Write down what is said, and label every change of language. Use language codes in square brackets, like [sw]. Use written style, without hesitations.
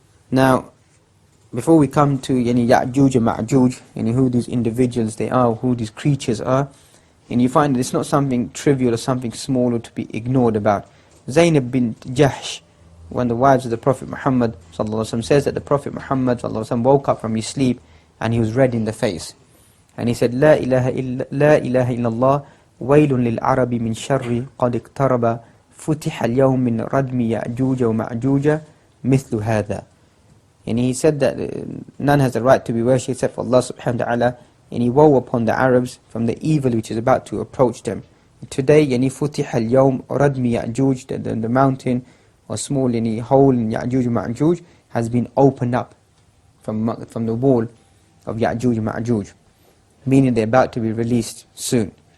[en] Now, before we come to Ya'juj and Ma'juj, who these individuals they are, who these creatures are, and you find that it's not something trivial or something small or to be ignored about. Zainab bint Jahsh, one of the wives of the Prophet Muhammad ﷺ, says that the Prophet Muhammad ﷺ woke up from his sleep and he was red in the face. And he said, [ar] لا إله إلا الله ويل للعرب من شر قد اقترب فتح اليوم من ردم يأجوج ومأجوج مثل هذا. [en] And he said that none has the right to be worshipped except for Allah subhanahu wa ta'ala, and he woe upon the Arabs from the evil which is about to approach them. Today, [ar] فتح اليوم ردم يأجوج, [en] the mountain or small hole in Ya'juj and Ma'juj has been opened up from the wall of Ya'juj and Ma'juj, meaning they're about to be released soon.